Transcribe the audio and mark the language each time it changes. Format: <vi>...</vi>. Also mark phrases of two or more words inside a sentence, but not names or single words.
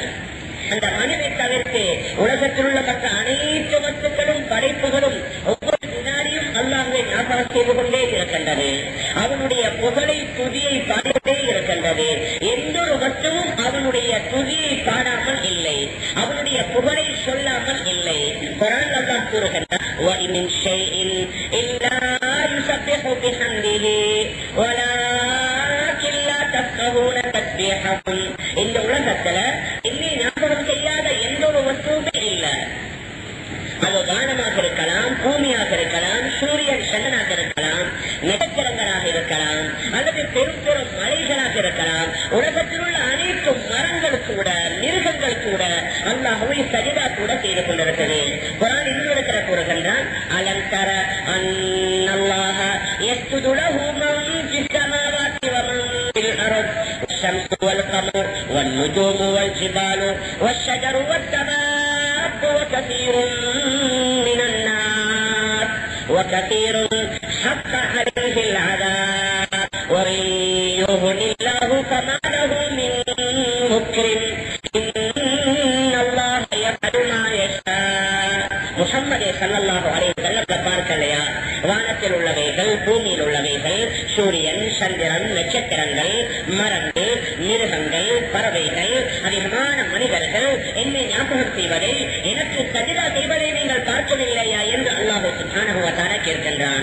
<ta>அந்த மனிதனை தவிர்த்து உலகத்தில் உள்ள மற்ற அனைத்து வஸ்துக்களும் படைப்புகளும் ஒவ்வொரு வினாடியும் அல்லாஹ்வை ஞாபகம் செய்து கொண்டே இருக்கின்றது. அவனுடைய புகழை, துதியை பாடிக்கொண்டே இருக்கின்றது. எந்த ஒரு வஸ்துவும் அவனுடைய துதியை பாடாமல் இல்லை, அவனுடைய புகழை சொல்லாமல் இல்லை. குர்ஆன் அல்லாஹ் கூறுகின்றார்:</ta> <ar>وَإِنْ شَيْءٍ إِلَّا يُسَبِّحُ بِحَمْدِهِ وَلَكِنْ لَا تَفْقَهُونَ تَسْبِيحَهُمْ.</ar> <ta>இந்த உலகத்துல இன்னை ஞாபகம் செய்யாத எந்த ஒரு வஸ்துவுமே இல்லை. அது வானமாக இருக்கலாம், பூமியாக இருக்கலாம், சூரியன் சந்திரனாக இருக்கலாம், நட்சத்திரங்களாக இருக்கலாம், அல்லது பெரும் பெரும் மலைகளாக இருக்கலாம். உலகத்தில் உள்ள அனைத்து மரங்கள் கூட, மிருகங்கள் கூட அல்லாஹ்வை சஜிதா கூட செய்து கொண்டிருக்கிறது. குர்ஆன் இன்னொரு தர கூறுகின்றான்:</ta> <ar>ألم تر أن الله يسجد له من في السماوات ومن في الأرض والشمس والقمر والنجوم والجبال والشجر والدواب وكثير من الناس وكثير حق عليه العذاب وإن يهن الله فما له من مكرم إن الله يفعل ما يشاء.</ar> <ta>முஹம்மது</ta> <ar>صلى الله عليه وسلم</ar> <ta>பார்க்கலையா, வானத்தில் உள்ளவைகள், பூமியில் உள்ளவைகள், சூரியன், சந்திரன், நட்சத்திரங்கள், மரங்கள், மிருகங்கள், பறவைகள், அதிகமான மனிதர்கள் என்னை ஞாபகம் செய்வதை, எனக்கு சஜிதா செய்வதை நீங்கள் பார்க்கவில்லையா என்று அல்லாஹ்</ta> <ar>سبحانه وتعالى</ar> <ta>கேட்கின்றான்.</ta>